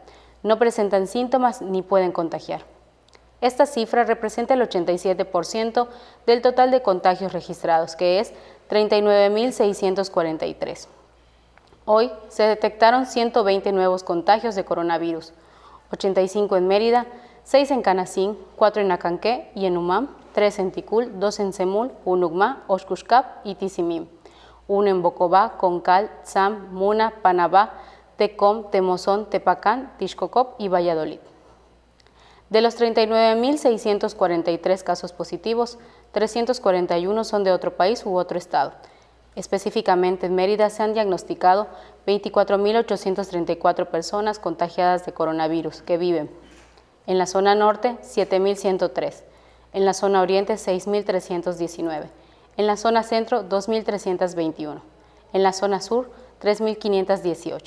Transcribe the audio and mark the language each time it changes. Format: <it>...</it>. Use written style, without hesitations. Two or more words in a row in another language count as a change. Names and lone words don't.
<es>No presentan síntomas ni pueden contagiar. Esta cifra representa el 87% del total de contagios registrados, que es 39.643. Hoy se detectaron 120 nuevos contagios de coronavirus, 85 en Mérida, 6 en Canacín, 4 en Acanqué y en Umam, 3 en Ticul, 2 en Semul, Unucmá, Oxcuxcap y Tizimín, 1 en Bocobá, Concal, Tzam, Muna, Panabá, Tecom, Temozón, Tepacán, Tixcocop y Valladolid. De los 39.643 casos positivos, 341 son de otro país u otro estado. Específicamente en Mérida se han diagnosticado 24.834 personas contagiadas de coronavirus que viven en la zona norte 7.103, en la zona oriente 6.319, en la zona centro 2.321, en la zona sur 3.518.</es>